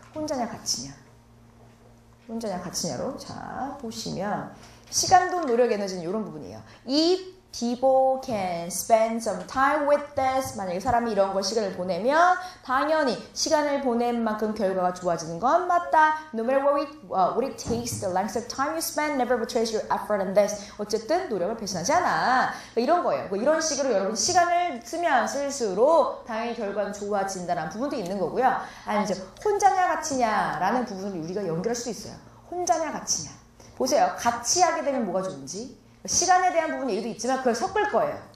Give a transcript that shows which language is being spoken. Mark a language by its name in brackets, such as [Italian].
[Korean] 혼자냐 같이냐 혼자냐 같이냐로 자 보시면 시간, 돈, 노력, 에너지는 이런 부분이에요. [English] If people can spend some time with this [Korean] 만약에 사람이 이런 걸 시간을 보내면 당연히 시간을 보낸 만큼 결과가 좋아지는 건 맞다. [English] No matter what it takes, the length of time you spend never betrays your effort in this. [Korean] 어쨌든 노력을 배신하지 않아. 그러니까 이런 거예요. 이런 식으로 여러분 시간을 쓰면 쓸수록 당연히 결과는 좋아진다는 부분도 있는 거고요. 아니 이제 혼자냐 같이냐라는 부분을 우리가 연결할 수도 있어요. 혼자냐 같이냐. 보세요. 같이 하게 되면 뭐가 좋은지. 시간에 대한 부분 얘기도 있지만 그걸 섞을 거예요.